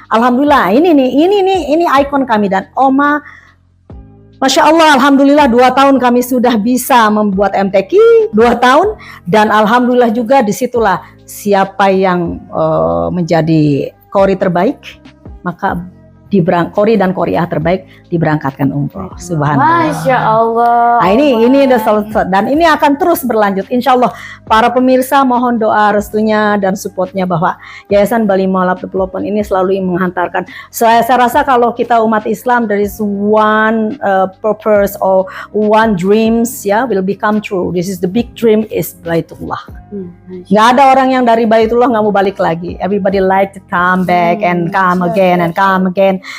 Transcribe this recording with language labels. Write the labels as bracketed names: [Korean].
[Indonesian] Alhamdulillah, ini ikon kami, dan Oma, Masya Allah, alhamdulillah 2 tahun kami sudah bisa membuat MTQ, 2 tahun, dan alhamdulillah juga disitulah siapa yang menjadi qori terbaik, maka qori dan qoriah terbaik diberangkatkan umroh. Subhanallah. Masya Allah. Nah, ini dan ini akan terus berlanjut. Insya Allah para pemirsa mohon doa restunya dan supportnya bahwa Yayasan Bali Mualaf Development ini selalu menghantarkan. Saya rasa kalau kita umat Islam, [English] there is one purpose or one dreams, ya, will become true. This is the big dream is Baitullah. [Indonesian] Nggak ada orang yang dari Baitullah nggak mau balik lagi. [English] Everybody like to come back and come again and come again.